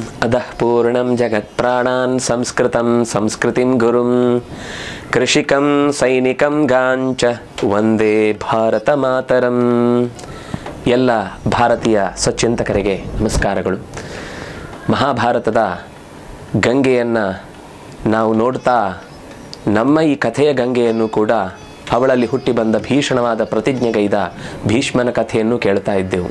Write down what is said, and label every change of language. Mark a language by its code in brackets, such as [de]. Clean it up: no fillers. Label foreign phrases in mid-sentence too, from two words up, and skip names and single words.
[sa] अधः पूर्णं जगत्प्राणान् संस्कृतं संस्कृतिं गुरुं कृषिकं सैनिकं गाञ्च ವಂದೇ ಭಾರತ ಮಾತರಂ. [kn] ಎಲ್ಲ ಭಾರತೀಯ ಸಚ್ಚಿಂತಕರಿಗೆ ನಮಸ್ಕಾರಗಳು. ಮಹಾಭಾರತದ ಗಂಗೆಯನ್ನು ನಾವು ನೋಡ್ತಾ ನಮ್ಮ ಈ ಕಥೆಯ ಗಂಗೆಯನ್ನು ಕೂಡ ಅವಳಲ್ಲಿ ಹುಟ್ಟಿ ಬಂದ ಭೀಷಣವಾದ ಪ್ರತಿಜ್ಞೆಗೈದ ಭೀಷ್ಮನ ಕಥೆಯನ್ನು ಕೇಳ್ತಾ ಇದ್ದೆವು.